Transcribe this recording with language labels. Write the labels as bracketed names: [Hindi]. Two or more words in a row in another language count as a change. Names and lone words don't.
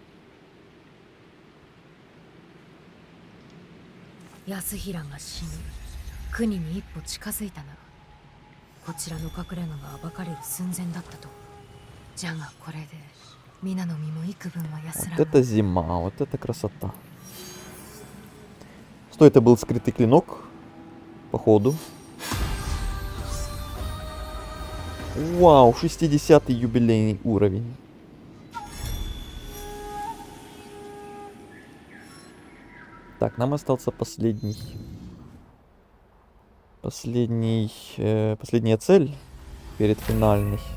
[Japanese] 安平が死に、国に一歩近づいたなら、こちらの隠れ家が暴かれる寸前だったと。じゃがこれで皆の身も幾分は安ら [Russian] Вот [Japanese] ぐ。 [Russian] это зима, вот это красота. Что это был скрытый клинок? Походу. Вау, 60-й юбилейный уровень. Так, нам остался последняя цель перед финальной.